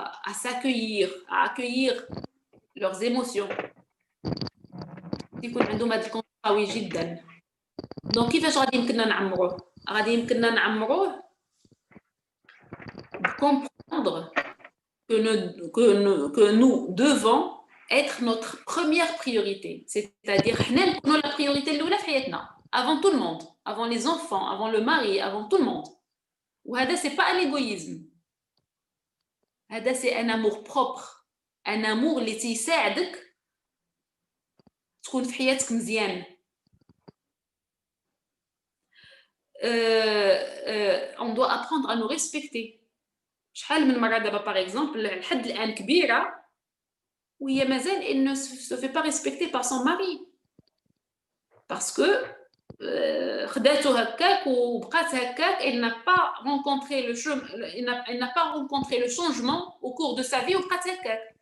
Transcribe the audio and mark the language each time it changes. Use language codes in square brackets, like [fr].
[fr] à s'accueillir, à accueillir leurs émotions. [ar] يكون عندهم هذا الكونت قوي جدا. دونك كيفاش غادي يمكننا نعمروه؟ غادي يمكننا نعمروه [fr] comprendre que nous devons être notre première priorité. C'est-à-dire [ar] حنا نكونوا [fr] la priorité [ar] الأولى في حياتنا. [fr] Avant tout le monde, avant les enfants, avant le mari, avant tout le monde. [ar] وهذا [fr] c'est pas un égoïsme. [ar] هذا [fr] c'est un amour propre. Un amour [ar] اللي تيساعدك تكون في حياتك مزيان. [fr] On doit apprendre à nous respecter. [ar] شحال من مرة دابا باغ اكزومبل لحد الآن كبيرة وهي مازال [fr] elle ne se fait pas respecter par son mari. Parce que [ar] خداتو هكاك وبقات هكاك [fr] elle n'a pas rencontré elle n'a pas rencontré le changement au cours de sa vie [ar] وبقات هكاك.